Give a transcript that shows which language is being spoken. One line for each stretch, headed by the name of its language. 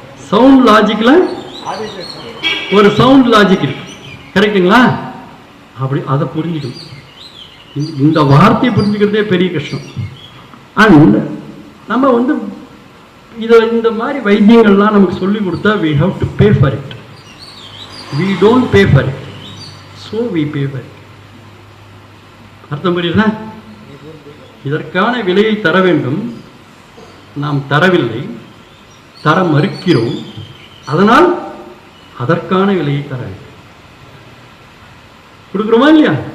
Tamil: Sound லாஜிக்கில் ஒரு sound logic இருக்கு, கரெக்டுங்களா? அப்படி அதை புரிஞ்சுக்கணும். இந்த வார்த்தையை புரிஞ்சுக்கிறதே பெரிய கஷ்டம். அண்ட் நம்ம இந்த மாதிரி வைத்தியங்கள்லாம் நமக்கு சொல்லி கொடுத்தா
English: we have to pay for it. We don't pay for it, so we pay for it.
Tamil: அர்த்தம் புரியுதா? இதற்கான விலையை தர வேண்டும், நாம் தரவில்லை, தர மறுக்கிறோம். அதனால் அதற்கான விலையை தர வேண்டும். கொடுக்குறோமா இல்லையா?